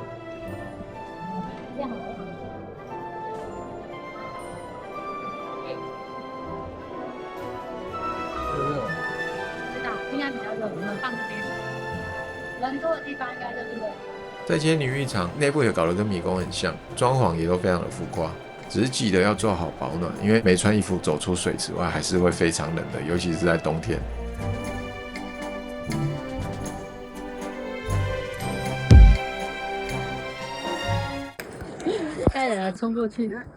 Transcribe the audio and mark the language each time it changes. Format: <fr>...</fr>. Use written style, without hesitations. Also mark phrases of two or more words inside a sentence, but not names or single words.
<zh>應該比較熱，我們放這邊。人多的地方應該就是熱。塞千里浴場內部也搞得跟迷宮很像，裝潢也都非常的浮誇。只是記得要做好保暖，因為沒穿衣服走出水之外，還是會非常冷的，尤其是在冬天。带人衝過去。</zh>